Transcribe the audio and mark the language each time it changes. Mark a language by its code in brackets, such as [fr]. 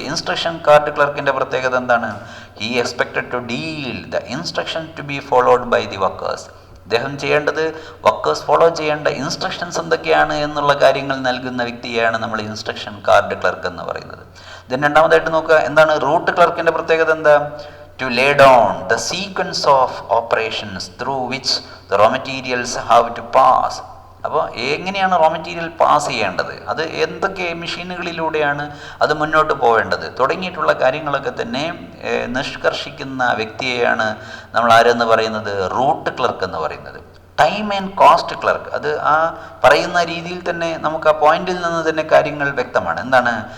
[ml] Instruction card ക്ലർക്കിൻ്റെ പ്രത്യേകത എന്താണ്? [en] He expected to deal the instruction to be followed by the workers. [ml] അദ്ദേഹം ചെയ്യേണ്ടത് workers follow ചെയ്യേണ്ട instructions എന്തൊക്കെയാണ് എന്നുള്ള കാര്യങ്ങൾ നൽകുന്ന വ്യക്തിയാണ് നമ്മൾ ഇൻസ്ട്രക്ഷൻ കാർഡ് ക്ലർക്ക് എന്ന് പറയുന്നത്. ദെൻ രണ്ടാമതായിട്ട് നോക്കുക, എന്താണ് റൂട്ട് ക്ലർക്കിൻ്റെ പ്രത്യേകത? എന്താ? [en] to lay down the sequence of operations through which the raw materials have to pass. [ml] അപ്പോൾ എങ്ങനെയാണ് റോ മെറ്റീരിയൽ പാസ് ചെയ്യേണ്ടത്, അത് എന്തൊക്കെ മെഷീനുകളിലൂടെയാണ് അത് മുന്നോട്ട് പോവേണ്ടത് തുടങ്ങിയിട്ടുള്ള കാര്യങ്ങളൊക്കെ തന്നെ നിഷ്കർഷിക്കുന്ന വ്യക്തിയെയാണ് നമ്മൾ ആരെന്ന് പറയുന്നത്? റൂട്ട് ക്ലർക്ക് എന്ന് പറയുന്നത്. ടൈം ആൻഡ് കോസ്റ്റ് ക്ലർക്ക്, അത് ആ പറയുന്ന രീതിയിൽ തന്നെ നമുക്ക് ആ പോയിന്റിൽ നിന്ന് തന്നെ കാര്യങ്ങൾ വ്യക്തമാണ്. എന്താണ്?